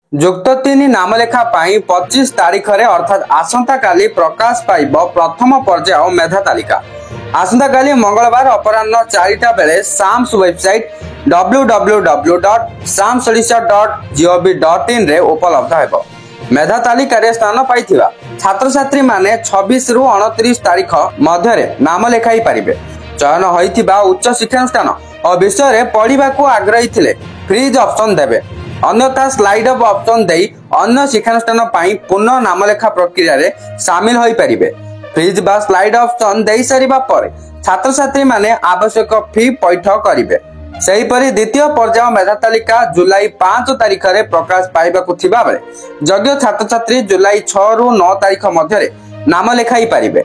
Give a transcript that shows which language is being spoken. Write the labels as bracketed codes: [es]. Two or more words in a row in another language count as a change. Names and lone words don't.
[or] ଯୁକ୍ତ 3 ନାମଲେଖା ପାଇଁ 25 ତାରିଖରେ ଅର୍ଥାତ୍ ଆସନ୍ତାକାଲି ପ୍ରକାଶ ପାଇବ ପ୍ରଥମ ପର୍ଯ୍ୟାୟ ମେଧା ତାଲିକା। ଆସନ୍ତାକାଲି ମଙ୍ଗଳବାର ଅପରାହ୍ନ 4ଟା ବେଳେ ସାମ୍ସ ୱେବସାଇଟ୍ www.samsodisha.gov.in ରେ ଉପଲବ୍ଧ ହେବ। ମେଧା ତାଲିକାରେ ସ୍ଥାନ ପାଇଥିବା ଛାତ୍ରଛାତ୍ରୀ ମାନେ 26 ରୁ 29 ତାରିଖ ମଧ୍ୟରେ ନାମ ଲେଖାଇ ପାରିବେ। ଚୟନ ହୋଇଥିବା ଉଚ୍ଚ ଶିକ୍ଷାନୁଷ୍ଠାନ ଓ ବିଷୟରେ ପଢିବାକୁ ଆଗ୍ରହୀ ଥିଲେ [en] freeze option [or] ଦେବେ। अन्यथा [en] slide up option [or] ଦେଇ ଅନ୍ୟ ଶିକ୍ଷାନୁଷ୍ଠାନ ପାଇଁ ପୁନଃ ନାମଲେଖା ପ୍ରକ୍ରିୟା ସାମିଲ ହୋଇ ପାରିବେ। फ्रीज बा [en] slide option [or] ଦେଇ ସାରିବା ପରେ ଛାତ୍ର ଛାତ୍ରୀ ମାନେ ଆବଶ୍ୟକ ଫି ପଇଠ କରିବେ। ସେହିପରି ଦ୍ୱିତୀୟ ପର୍ଯ୍ୟାୟ ମେଧା ତାଲିକା ଜୁଲାଇ 5 ତାରିଖ ରେ ପ୍ରକାଶ ପାଇବାକୁ ଥିବା ବେଳେ ଯୋଗ୍ୟ ଛାତ୍ର ଛାତ୍ରୀ ଜୁଲାଇ 6 ରୁ 9 ତାରିଖ ମଧ୍ୟ ନାମ ଲେଖାଇ ପାରିବେ।